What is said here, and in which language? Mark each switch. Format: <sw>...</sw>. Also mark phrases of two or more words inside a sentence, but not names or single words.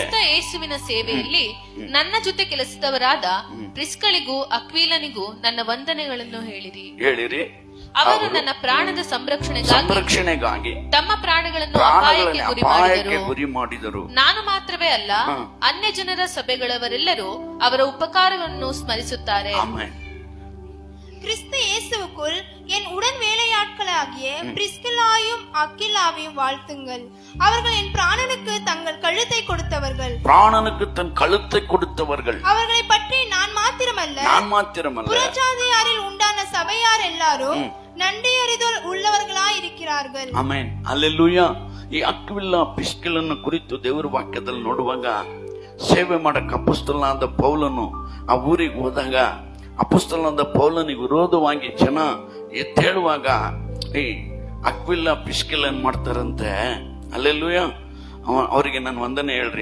<kn>ಯೇಸುವಿನ ಸೇವೆಯಲ್ಲಿ ನನ್ನ ಜೊತೆ ಕೆಲಸದವರಾದ ಪ್ರಿಸ್ಕಳಿಗೂ ಅಕ್ವೀಲನಿಗೂ ನನ್ನ ವಂದನೆಗಳನ್ನು ಹೇಳಿರಿ. ಅವರು ನನ್ನ ಪ್ರಾಣದ ಸಂರಕ್ಷಣೆಗಾಗಿ ತಮ್ಮ ಪ್ರಾಣಗಳನ್ನು ಅಪಾಯಕ್ಕೆ ಗುರಿ ಮಾಡಿದರು. ನಾನು ಮಾತ್ರವೇ ಅಲ್ಲ, ಅನ್ಯ ಜನರ ಸಭೆಗಳವರೆಲ್ಲರೂ ಅವರ ಉಪಕಾರವನ್ನು ಸ್ಮರಿಸುತ್ತಾರೆ.</kn> <ta>கிறிஸ்து இயேசுவுக்குள் என் உடன் வேலையாட்களாகிய பிரிஸ்கில்லாவையும் அக்கில்லாவையும் வாழ்த்துங்கள். அவர்கள் என் பிராணனுக்கு தங்கள் கழுத்தை கொடுத்தவர்கள். பிராணனுக்கு தன் கழுத்தை கொடுத்தவர்கள். அவர்களை பற்றி நான் மாத்திரமல்ல, புறஜாதியாரில் உண்டான சபையார் எல்லாரும் நன்றியறிதல் உள்ளவர்களாய் இருக்கிறார்கள்.</ta> <kn>ಆಮೆನ್, ಹಲ್ಲೆಲೂಯಾ. ಈ ಅಕ್ವಿಲ್ಲ ಪಿಸ್ಕಿಲನ್ನು ಕುರಿತು ದೇವರ ವಾಕ್ಯದಲ್ಲಿ ನೋಡುವಾಗ, ಸೇವೆ ಮಾಡಕ್ಕೆ ಅಪೊಸ್ತಲನಾದ ಪೌಲನು ಆ ಊರಿಗೆ ಹೋದಾಗ ಅಪೊಸ್ತಲನಾದ ಪೌಲನಿಗೆ ವಿರೋಧವಾಗಿ ಜನ ಎದ್ದೇಳುವಾಗ ಈ ಅಕ್ವಿಲ್ಲ ಪಿಸ್ಕಿಲ್ ಏನ್ ಮಾಡ್ತಾರಂತೆ, ಹಲ್ಲೆಲೂಯಾ, ಅವರಿಗೆ ನಾನು ವಂದನೆ ಹೇಳ್ರಿ.</kn>